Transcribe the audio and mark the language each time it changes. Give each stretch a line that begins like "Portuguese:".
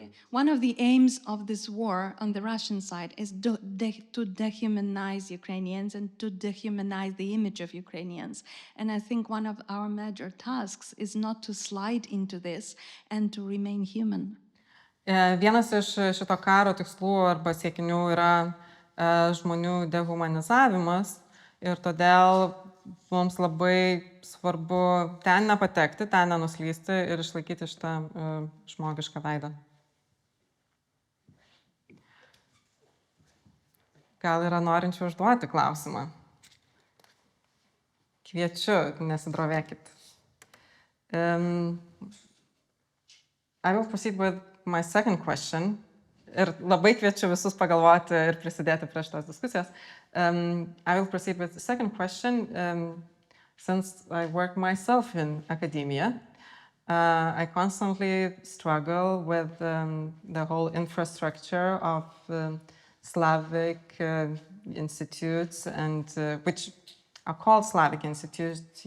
English: One of the aims of this war on the Russian side is to dehumanize Ukrainians and to dehumanize the image of Ukrainians. And I think one of our major tasks is not to slide into this and to remain human.
Lithuanian: Vienas iš šito karo tikslų arba siekinių yra žmonių dehumanizavimas ir todėl mums labai svarbu ten nepatekti, ten nenuslysti ir išlaikyti šitą žmogišką veidą. Gal yra norinčių užduoti klausimą? Kviečiu, nesidrovėkit.
English: I will proceed with my second question.
Lithuanian: Ir labai kviečiu visus pagalvoti ir prisidėti prie šitos diskusijos.
English: I will proceed with the second question. Since I work myself in academia, I constantly struggle with the whole infrastructure of Slavic institutes, and which are called Slavic institutes.